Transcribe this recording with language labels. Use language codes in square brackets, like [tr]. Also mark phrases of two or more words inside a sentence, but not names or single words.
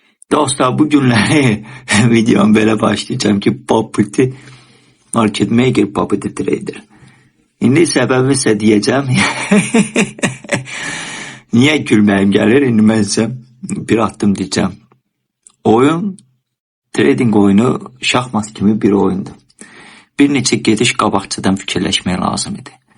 [az] Dostlar, bu günləri videom belə başlayacağım ki, [en] property market maker, property trader. [az] İndi səbəbi isə deyəcəm. Niyə gülməyim gəlir? İndi mən sizə bir addım deyəcəm. Oyun, trading oyunu şahmat kimi bir oyundur. Bir neçə gediş qabaqçadan fikirləşmək lazım idi.